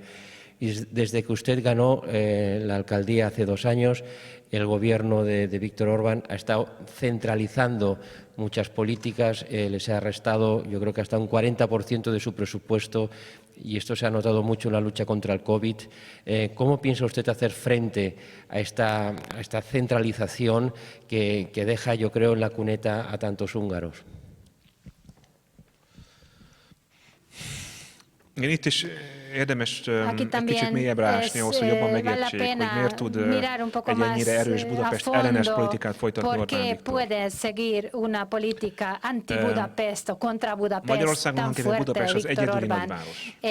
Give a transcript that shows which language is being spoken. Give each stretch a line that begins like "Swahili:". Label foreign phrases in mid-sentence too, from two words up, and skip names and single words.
Spanish: Y desde que usted ganó la alcaldía hace 2 años, el gobierno de Viktor Orbán ha estado centralizando muchas políticas, les ha restado, yo creo que hasta un 40% de su presupuesto, y esto se ha notado mucho en la lucha contra el COVID. ¿Cómo piensa usted hacer frente a esta centralización que deja, yo creo, en la cuneta a tantos húngaros?
Hungarian: Itt is érdemes egy kicsit mélyebbre ásni ahhoz, hogy jobban megértsék, hogy miért tud egy ennyire erős Budapest ellenes politikát folytatni Orbán Viktor. Magyarországon Budapest az egyedüli nagyváros.